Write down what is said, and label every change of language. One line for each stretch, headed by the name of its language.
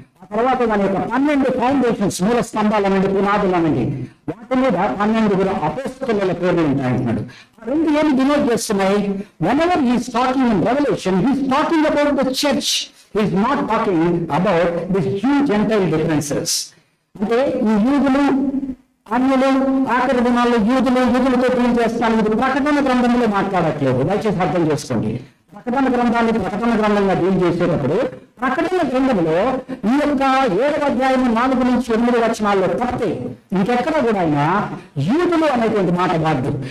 Telugu: ఆ తర్వాత దాని యొక్క 12 ఫౌండేషన్స్, మూల స్తంభాలు అనండి, పునాదులు అనండి, వాటి మీద 12 అపోస్తలుల పేర్లు ఉంటాయి అంటున్నాడు. ఆ రెండు ఏమి డినోట్ చేస్తున్నాయి?
English: whenever he is talking in Revelation, he is talking about the church. He is not talking about these Jew Gentile differences.
Telugu: అంటే ఈ యూదులు అన్యులు ఆఖరి దినాల్లో యూదులతో ఏం చేస్తాను, ఇది ప్రకటన గ్రంథంలో మాట్లాడట్లేదు. దయచేసి అర్థం చేసుకోండి. ప్రకటన గ్రంథాన్ని ప్రకటన గ్రంథంగా డీల్ చేసేటప్పుడు ప్రకటన గ్రంథంలో ఈ యొక్క 7వ అధ్యాయం 4 నుంచి 8 వచనాల్లో తప్పితే ఇంకెక్కడ కూడా ఆయన యూదులు అనేటువంటి మాట వాడు.